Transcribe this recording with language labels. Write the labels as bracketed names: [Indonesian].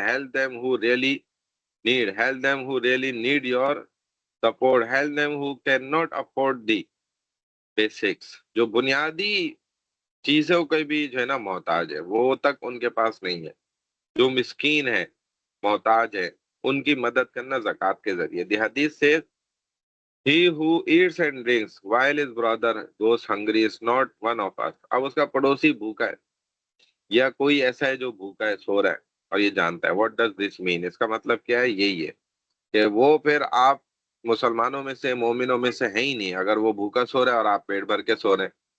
[English] help them who really need, help them who really need your support, help them who can not afford the basics, [Urdu] جو بنیادی چیزوں کے بھی جو ہے نا محتاج ہے، وہ تک ان کے پاس نہیں ہے. جو مسکین ہے، محتاج ہے، ان کی مدد کرنا زکوٰۃ کے ذریعے. [English] دی حدیث سے he who eats and drinks while his brother goes hungry is not one of us. [Urdu] اب اس کا پڑوسی بھوکا ہے یا کوئی ایسا ہے جو بھوکا ہے، سو رہا ہے اور یہ جانتا ہے. [English] what does this mean؟ [Urdu] اس کا مطلب کیا ہے؟ یہی ہے کہ وہ پھر آپ مسلمانوں میں سے، مومنوں میں سے ہیں ہی نہیں اگر وہ بھوکا سو رہا ہے اور آپ پیٹ بھر کے سو رہے ہیں.